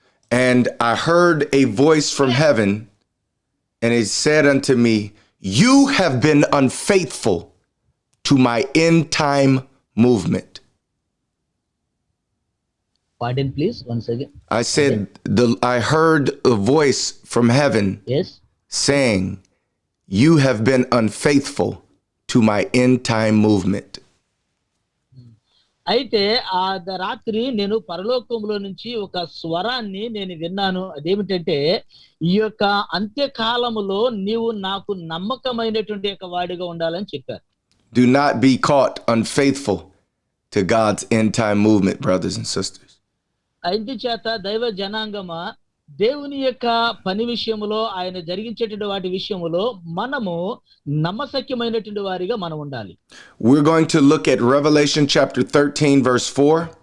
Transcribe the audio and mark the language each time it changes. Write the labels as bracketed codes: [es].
[en] And I heard a voice from heaven, and it said unto me, you have been unfaithful to my end time movement. Pardon, please, once again. I said, I heard a voice from heaven Yes. saying, you have been unfaithful to my end time movement. [te] అయితే ఆ రాత్రి నేను పరలోకంలో నుంచి ఒక స్వరాన్ని నేను విన్నాను. అదేమిటంటే, ఈ యొక్క అంత్యకాలములో నీవు నాకు నమ్మకమైనటువంటి యొక్క వాడిగా ఉండాలని చెప్పారు. [en] Do not be caught unfaithful to God's end time movement, brothers and sisters. [te] అందుచేత దైవ జనాంగమా, దేవుని యొక్క పని విషయములో, ఆయన జరిగించేటువంటి వాటి విషయములో మనము నమ్మశక్యమైనటువంటి వారిగా మనం ఉండాలి. [en] We're going to look at Revelation chapter 13 verse 4.